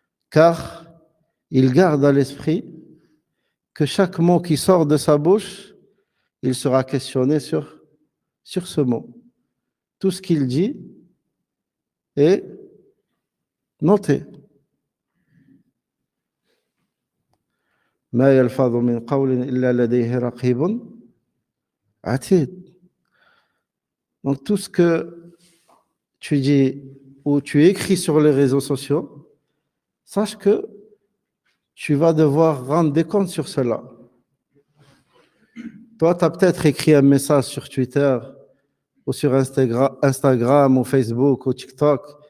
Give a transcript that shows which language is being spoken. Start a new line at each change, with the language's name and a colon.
French: Car il garde à l'esprit que chaque mot qui sort de sa bouche, il sera questionné sur ce mot. Tout ce qu'il dit est noté.
Arabic: ما يلفظ من قول إلا لديه رقيب عتيد.
French: Donc tout ce que tu dis ou tu écris sur les réseaux sociaux, sache que tu vas devoir rendre des comptes sur cela. Toi, tu as peut-être écrit un message sur Twitter ou sur Instagram ou Facebook ou TikTok